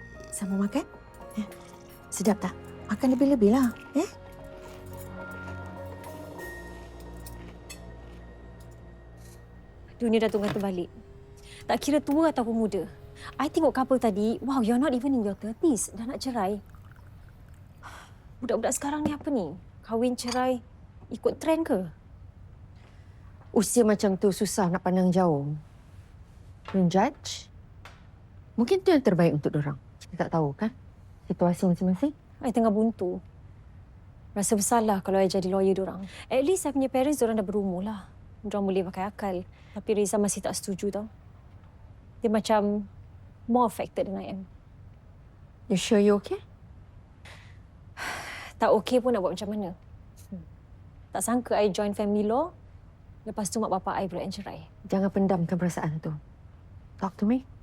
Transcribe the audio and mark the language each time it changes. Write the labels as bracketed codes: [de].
[ms] Sama makan? Sedap tak? Makan lebih-lebih lah, Dunia dah tunggal terbalik. Tak kira tua ataupun muda. [en] I [ms] tengok [en] couple tadi, wow, you're not even in your 30s. [ms] Dah nak cerai. Budak-budak sekarang ni apa ni? Kahwin cerai, ikut trend ke? Usia macam tu susah nak pandang jauh. [en] Don't judge. [ms] Mungkin tu yang terbaik untuk dorang. Kita tak tahu kan situasi masing-masing. I tengah buntu. Rasa bersalah kalau I jadi lawyer diorang. [en] At least [ms] I punya parents diorang dah berumur lah. Diorang boleh pakai akal. Tapi Reza masih tak setuju tau. Dia macam [en] more affected than I am. You sure you okay? [ms] Tak okey pun nak buat macam mana. Tak sangka I join family law. Lepas tu mak bapak I pula yang cerai. Jangan pendamkan perasaan tu. [en] Talk to me.